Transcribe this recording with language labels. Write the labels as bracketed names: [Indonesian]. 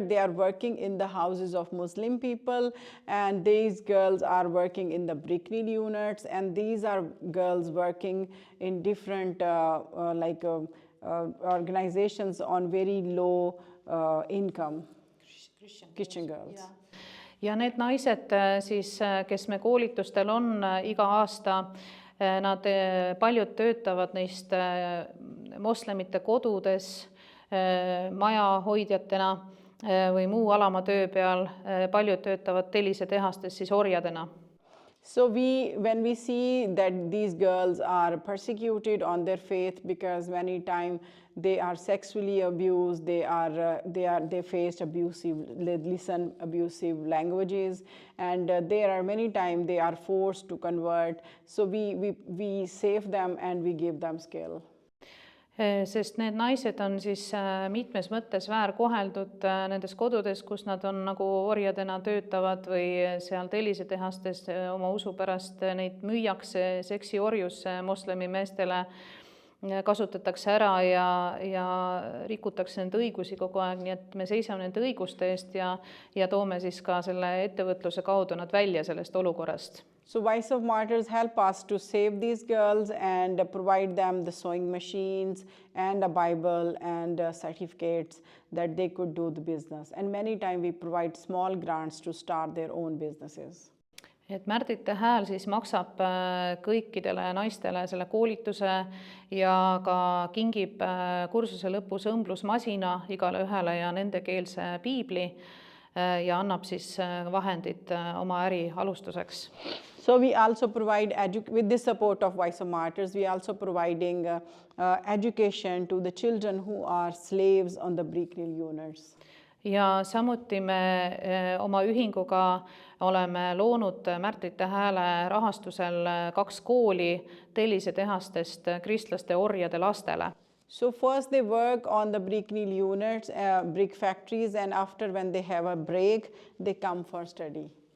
[English] They are working in the houses of Muslim people, and these girls are working in the brick mill units, and these are girls working in different organizations on very low income. Christian girls. [Estonian] Ja need naised siis, kes me koolitustel on iga aasta, nad paljud töötavad neist moslemite kodudes majahoidjatena või muu alama töö peal, paljud töötavad tellisetehastes siis orjadena. [English] So when we see that these girls are persecuted on their faith because many time they are sexually abused, they face abusive languages, and there are many times they are forced to convert. So we save them and we give them skill. [Estonian] Sest need naised on siis mitmes mõttes väärkoheldud nendes kodudes, kus nad on nagu orjadena töötavad või seal tellisetehastes oma usu pärast neid müüakse seksiorjusse moslemi meestele, kasutatakse ära ja rikutakse nende õigusi kogu aeg, nii et me seisame nende õiguste eest ja toome siis ka selle ettevõtluse kaudu nad välja sellest olukorrast. [English] So Voice of Martyrs help us to save these girls and provide them the sewing machines and a Bible and certificates that they could do the business. And many times we provide small grants to start their own businesses. [Estonian] Et Märtita Hääl siis maksab kõikidele naistele selle koolituse ja ka kingib kursuse lõpus õmblusmasina igale ühele ja nendekeelse piibli ja annab siis vahendid oma äri alustuseks. [English] So we also provide, with the support of Voice of Martyrs, we also providing education to the children who are slaves on the brick mill units. [Estonian] Ja samuti me oma ühinguga oleme loonud Märtita Hääle rahastusel 2 kooli tellisetehastest kristlaste orjade lastele. [English] So first they work on the brick mill units, brick factories, and after when they have a break, they come for study.